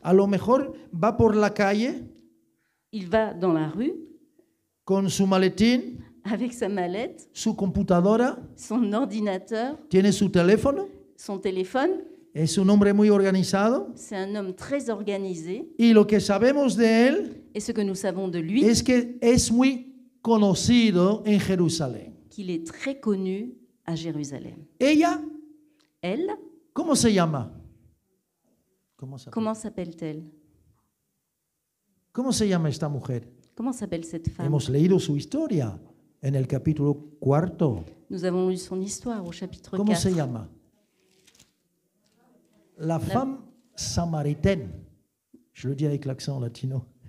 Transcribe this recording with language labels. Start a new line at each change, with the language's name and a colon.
Spanish: A lo mejor va por la calle
French: Il va dans la rue
Spanish: con su maletín,
French: avec sa mallette,
Spanish: su computadora,
French: son ordinateur,
Spanish: tiene su teléfono,
French: son téléphone.
Spanish: es un hombre muy organizado.
French: C'est un homme très organisé.
Spanish: Y lo que sabemos de él
French: Et ce que nous savons de lui,
Spanish: es que es muy conocido en Jerusalén.
French: qu'il est très connu à Jérusalem.
Spanish: Ella,
French: Elle,
Spanish: ¿cómo se llama? ¿Cómo
French: comment s'appelle-t-elle?
Spanish: se llama esta mujer?
French: Comment s'appelle cette femme?
Spanish: Hemos leído su historia en el capítulo 4.
French: Nous avons lu son histoire au chapitre
Spanish: ¿Cómo
French: 4.
Spanish: se llama?
French: La femme samaritaine. Je le dis avec l'accent latino.